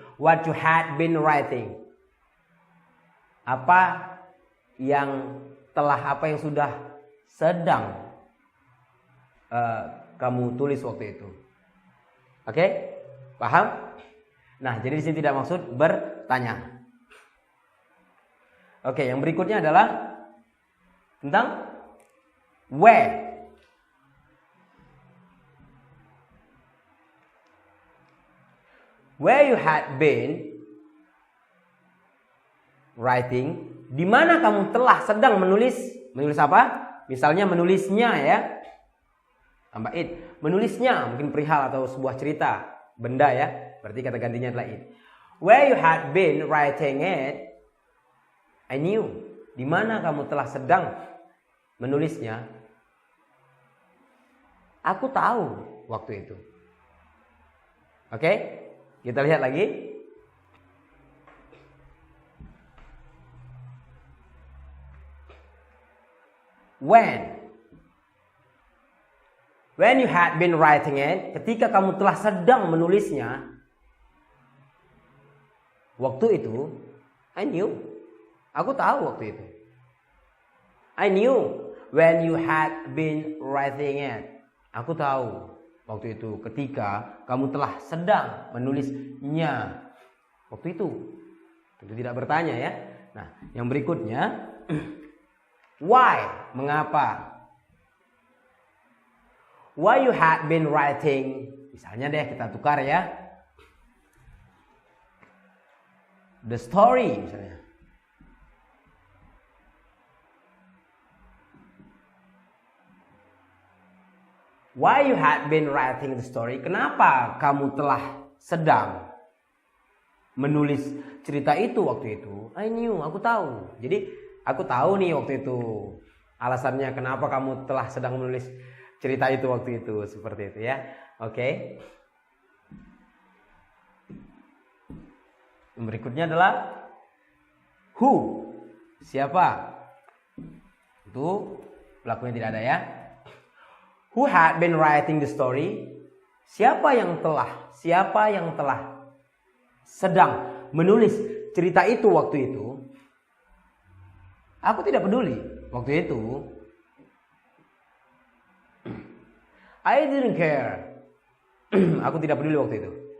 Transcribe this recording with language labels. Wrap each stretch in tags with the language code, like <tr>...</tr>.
<en>What you had been writing.</en> <id>Apa yang sudah sedang kamu tulis waktu itu. Oke? Paham? Nah, jadi di sini tidak maksud bertanya. Oke, yang berikutnya adalah tentang where.</id> <en>Where you had been writing,</en> <id>di mana kamu telah sedang menulis. Menulis apa? Misalnya menulisnya, ya. Tambah it. Menulisnya mungkin perihal atau sebuah cerita, benda, ya. Berarti kata gantinya adalah it.</id> <en>Where you had been writing it, I knew.</en> <id>Di mana kamu telah sedang menulisnya, aku tahu waktu itu. Oke? Kita lihat lagi.</id> <en>When you had been writing it,</en> <id>ketika kamu telah sedang menulisnya, waktu itu,</id> <en>I knew.</en> <id>Aku tahu waktu itu.</id> <en>I knew when you had been writing it.</en> <id>Aku tahu waktu itu ketika kamu telah sedang menulisnya. Waktu itu. Tentu tidak bertanya, ya. Nah, yang berikutnya, why? Mengapa?</id> <en>Why you had been writing.</en> <id>Misalnya deh kita tukar, ya.</id> <en>The story misalnya. Why you had been writing the story.</en> <id>Kenapa kamu telah sedang menulis cerita itu waktu itu.</id> <en>I knew,</en> <id>aku tahu. Jadi aku tahu nih waktu itu alasannya kenapa kamu telah sedang menulis cerita itu waktu itu, seperti itu, ya. Oke. Berikutnya adalah who. Siapa? Itu pelakunya tidak ada, ya.</id> <en>Who had been writing the story?</en> <id>Siapa yang telah sedang menulis cerita itu waktu itu? Aku tidak peduli waktu itu.</id> <en>I didn't care.</en> <id>Aku tidak peduli waktu itu.</id>